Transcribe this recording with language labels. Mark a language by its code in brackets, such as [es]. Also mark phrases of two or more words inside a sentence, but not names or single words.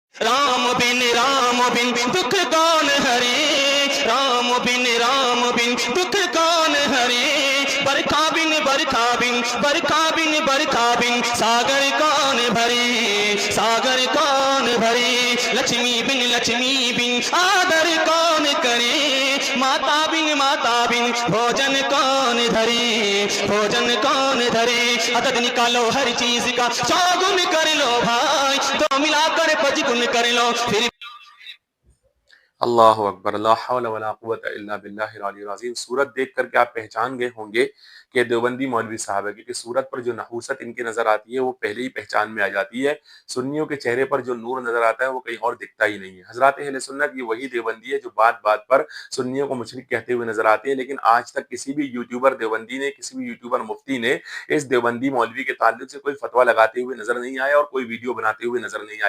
[hi] राम बिन दुख कौन हरे, राम बिन दुख कौन हरे, बरखा बिन बरखा बिन बरखा बिन बरखा बिन सागर कौन भरे, सागर कौन भरे, लक्ष्मी बिन आदर कौन करे, माता बिन भोजन कौन धरे, भोजन कौन धरे, अदद निकालो हर चीज का, चौगुन कर लो भाई, तो मिलाकर पचगुन कर लो फिर। [ar] الله أكبر، لا حول ولا قوة إلا بالله العلي العظيم. [hi] सूरत देख करके आप पहचान गए होंगे कि देवबंदी मौलवी साहब है, क्योंकि सूरत पर जो नहूसत इनकी नजर आती है वो पहले ही पहचान में आ जाती है। सुन्नियों के चेहरे पर जो नूर नजर आता है वो कहीं और दिखता ही नहीं है। हजरत अहले सुन्नत ये वही देवबंदी है जो बात बात पर सुन्नियों को मुशरिक कहते हुए नजर आते हैं, लेकिन आज तक किसी भी यूट्यूबर देवबंदी ने, किसी भी यूट्यूबर मुफ्ती ने इस देवबंदी मौलवी के ताल्लुक से कोई फतवा लगाते हुए नजर नहीं आया और कोई वीडियो बनाते हुए नजर नहीं आए।